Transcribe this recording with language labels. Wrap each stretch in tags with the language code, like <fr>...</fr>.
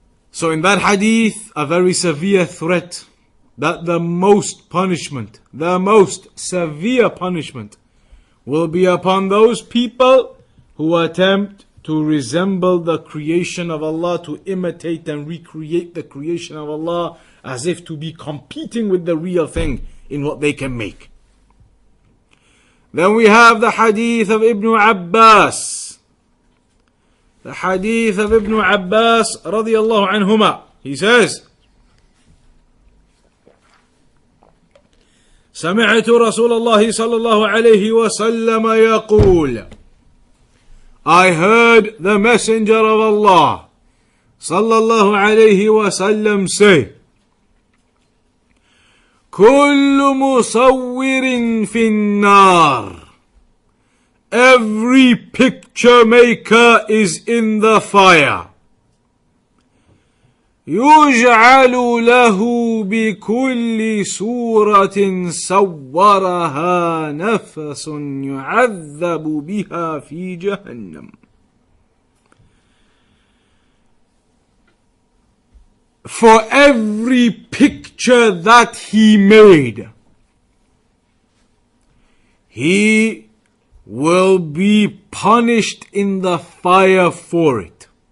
<en>So in that hadith, a very severe threat that the most punishment, the most severe punishment, will be upon those people who attempt to resemble the creation of Allah, to imitate and recreate the creation of Allah as if to be competing with the real thing in what they can make. Then we have the hadith of Ibn Abbas. The hadith of Ibn Abbas radiyallahu anhuma. He says,</en> <ar>سمعت رسول الله صلى الله عليه وسلم يقول,</ar> <en>I heard the Messenger of Allah</en> <ar>صلى الله عليه وسلم</ar> <en>say,</en> <ar>كل مصور في النار.</ar> <en>Every picture maker is in the fire.</en> <ar>يجعل له بكل صورة صورها نفس يعذب بها في جهنم.</ar> <en>For every picture that he made, he will be punished in the fire for it.</en>